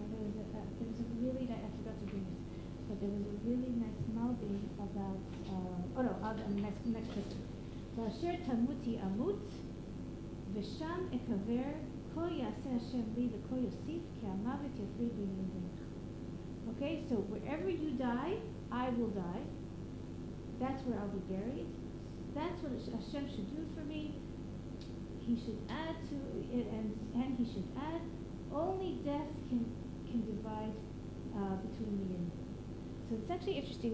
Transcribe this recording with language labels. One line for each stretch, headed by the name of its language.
English: There was a really nice, I forgot to bring this, but there was a really nice malbim about, next person.
Hebrew: ואשר תמותי אמות, ושם אקבר, כה יעשה השם לי וכה יוסיף, כי המוות יפריד ביני ובינך.
English: Okay, so wherever you die, I will die. That's where I'll be buried. That's what Hashem should do for me. He should add to it, and he should add. Only death can divide between me and you. So it's actually interesting.